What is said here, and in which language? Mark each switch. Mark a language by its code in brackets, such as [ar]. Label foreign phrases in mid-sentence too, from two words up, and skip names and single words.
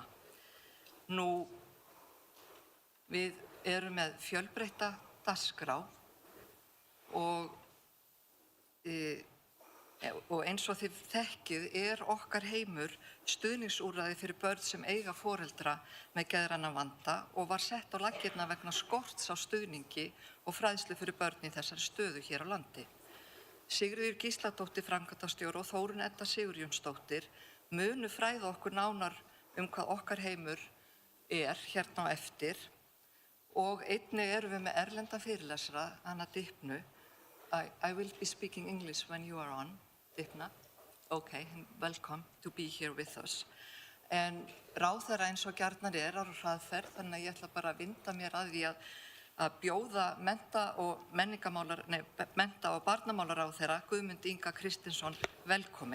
[is] Nú, við erum með fjölbreytta dagskrá og eins og þið þekkið okkar heimur stuðningsúrræði fyrir börn sem eiga foreldra með geðrænan vanda og var sett á laggirnar vegna skorts á stuðningi og fræðslu fyrir börn í þessari stöðu hér á landi. Sigríður Gísladóttir framkvæmdastjóri og Þórunn Edda Sigurjónsdóttir munu fræða okkur nánar hvað okkar heimur hérna á eftir og einnig erum við með erlenda fyrirlesara, Anna Dipnu. [en] I will be speaking English when you are on, Dipna. Okay, welcome to be here with us. [is] En ráðherra eins og gjarnan á hraðferð, þannig að ég ætla bara að vinda mér að því að bjóða mennta- og barnamálaráðherra Guðmund Inga Kristinsson velkominn.